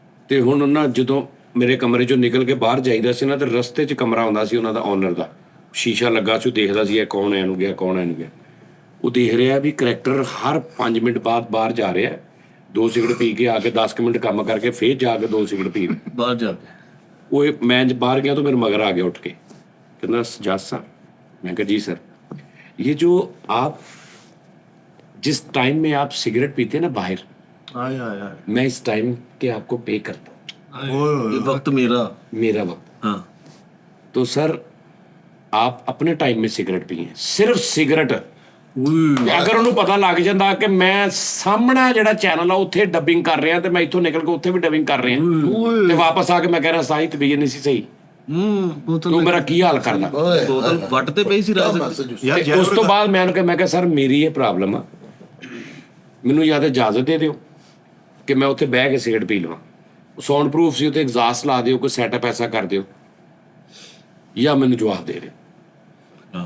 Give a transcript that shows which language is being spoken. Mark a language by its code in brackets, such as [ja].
[pa] ਤੇ ਹੁਣ ਉਹਨਾਂ ਜਦੋਂ ਮੇਰੇ ਕਮਰੇ ਚੋਂ ਨਿਕਲ ਕੇ ਬਾਹਰ ਜਾਈਦਾ ਸੀ ਨਾ, ਤੇ ਰਸਤੇ 'ਚ ਕਮਰਾ ਆਉਂਦਾ ਸੀ ਉਹਨਾਂ ਦਾ ਓਨਰ ਦਾ, ਸ਼ੀਸ਼ਾ ਲੱਗਾ ਸੀ। ਉਹ ਦੇਖਦਾ ਸੀ ਇਹ ਕੌਣ ਹੈ, ਇਹਨੂੰ ਗਿਆ ਕੌਣ ਹੈ, ਇਹਨੂੰ ਗਿਆ। ਉਹ ਦੇਖ ਰਿਹਾ ਵੀ ਕਰੈਕਟਰ ਹਰ 5 ਮਿੰਟ ਬਾਅਦ ਬਾਹਰ ਜਾ ਰਿਹਾ, 2 ਸਿਗਰਟ ਪੀ ਕੇ ਆ ਕੇ 10 ਮਿੰਟ ਕੰਮ ਕਰਕੇ ਫੇਰ ਜਾ ਕੇ 2 ਸਿਗਰਟ ਪੀ ਬਾਹਰ ਜਾ ਕੇ ਉਹ ਮੈਂ ਬਾਹਰ ਗਿਆ ਤਾਂ ਮੇਰੇ ਮਗਰ ਆ ਗਿਆ ਉੱਠ [hi] के, कहना सजाद साहब। मैं कहा जी सर, ये जो आप जिस टाइम में आप सिगरेट पीते हैं ना बाहर, [pa] ਆਏ ਆਏ ਆਏ [hi] मैं इस टाइम के आपको पे करता हूँ, [pa] ਇਹ ਵਕਤ ਮੇਰਾ। [hi] मेरा वक्त। [pa] ਹਾਂ [hi] तो सर आप अपने टाइम में सिगरेट पिए, सिर्फ सिगरेट। [pa] ਅਗਰ ਉਹਨੂੰ ਪਤਾ ਲੱਗ ਜਾਂਦਾ ਕਿ ਮੈਂ ਸਾਹਮਣਾ ਜਿਹੜਾ ਚੈਨਲ ਆ ਉੱਥੇ ਡੱਬਿੰਗ ਕਰ ਰਿਹਾ ਤੇ ਮੈਂ ਇੱਥੋਂ ਨਿਕਲ ਕੇ ਉੱਥੇ ਵੀ ਡੱਬਿੰਗ ਕਰ ਰਿਹਾ ਤੇ ਵਾਪਸ ਆ ਕੇ ਮੈਂ ਕਹਿ ਰਿਹਾ ਸਾਹਿਤ ਤਬੀਅਤ ਨਹੀਂ ਸੀ ਸਹੀ, ਤੂੰ ਮੇਰਾ ਕੀ ਹਾਲ ਕਰਦਾ। ਬੋਤਲ ਵੱਟ ਤੇ ਪਈ ਸੀ ਰਾਜ। ਯਾਰ ਤੇ ਉਸ ਤੋਂ ਬਾਅਦ ਮੈਂ ਕਿਹਾ ਸਰ ਮੇਰੀ ਇਹ ਪ੍ਰੋਬਲਮ ਆ, ਮੈਨੂੰ ਜਾਂ ਤਾਂ ਇਜਾਜ਼ਤ ਦੇ ਦਿਓ ਕਿ ਮੈਂ ਉੱਥੇ ਬਹਿ ਕੇ ਸਿਗਰਟ ਪੀ ਲਵਾਂ, ਸਾਊਂਡ ਪ੍ਰੂਫ ਸੀ ਉੱਥੇ ਐਗਜ਼ਾਸਟ ਲਾ ਦਿਓ, ਕੋਈ ਸੈਟਅਪ ਐਸਾ ਕਰ ਦਿਓ, ਜਾਂ ਮੈਨੂੰ ਜਵਾਬ ਦੇ ਦਿਓ।